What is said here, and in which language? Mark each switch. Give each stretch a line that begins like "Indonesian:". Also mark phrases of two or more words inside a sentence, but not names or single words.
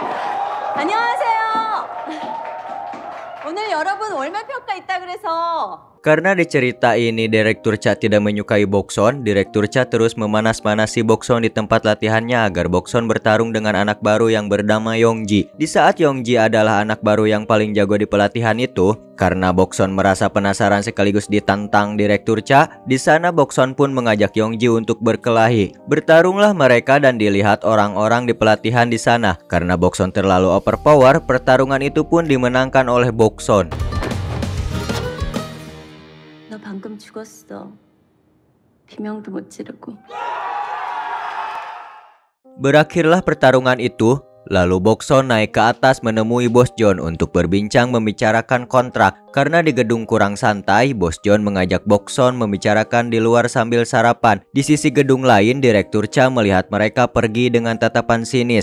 Korean: 안녕하세요. 오늘 여러분 월말평가 있다 그래서
Indonesian: Karena di cerita ini Direktur Cha tidak menyukai Bokson, Direktur Cha terus memanas-manasi Bokson di tempat latihannya agar Bokson bertarung dengan anak baru yang bernama Yongji. Di saat Yongji adalah anak baru yang paling jago di pelatihan itu, karena Bokson merasa penasaran sekaligus ditantang Direktur Cha, di sana Bokson pun mengajak Yongji untuk berkelahi. Bertarunglah mereka dan dilihat orang-orang di pelatihan di sana. Karena Bokson terlalu overpower, pertarungan itu pun dimenangkan oleh Bokson.
Korean: 너 방금 죽었어. 비명도 못 지르고.
Indonesian: Berakhirlah pertarungan itu. Lalu Bokson naik ke atas menemui Bos John untuk berbincang membicarakan kontrak. Karena di gedung kurang santai, Bos John mengajak Bokson membicarakan di luar sambil sarapan. Di sisi gedung lain, Direktur Cha melihat mereka pergi dengan tatapan sinis.